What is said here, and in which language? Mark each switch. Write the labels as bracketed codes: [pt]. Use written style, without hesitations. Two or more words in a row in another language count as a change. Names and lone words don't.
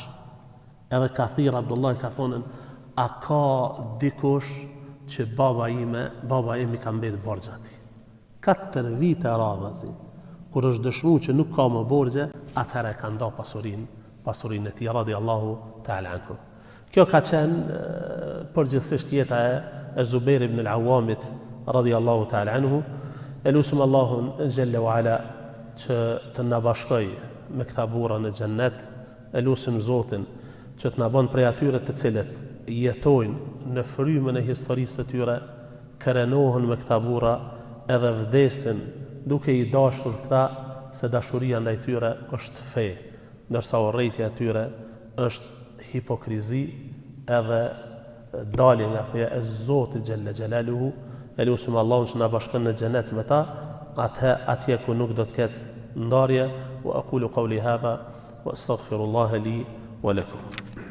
[sq] Edhe ka thirr Abdullahi ka thonën, a ka dikush që baba imi ka mbet borxhati. 4 vite radhazi. Kur është dëshmu që nuk ka më borxhe, atëherë ka nda pasurinë e tij [ar] رضي الله تعالى عنه. [sq] Kjo ka qenë përgjithsisht jeta e Zubair ibn al-Awwamit [ar] رضي الله تعالى عنه. [sq] Elusim Allahun [ar] جل وعلا [sq] që të na bashkoj me këta burra në xhennet. Elusim Zotin që të na bën prej atyre të cilët jetojnë në frymën e historisë së tyre, kërenohen me këta burra edhe vdesin duke i dashur këta, se dashuria ndaj tyre është fe, ndërsa urrejtja e tyre është hipokrizi edhe dalje nga feja e Zotit [ar] جل جلاله. [sq] Elusim Allahun që na bashkon në xhenet me ta, atje ku nuk do të ketë ndarje. [ar] وأقول قولي هذا وأستغفر الله لي ولكم.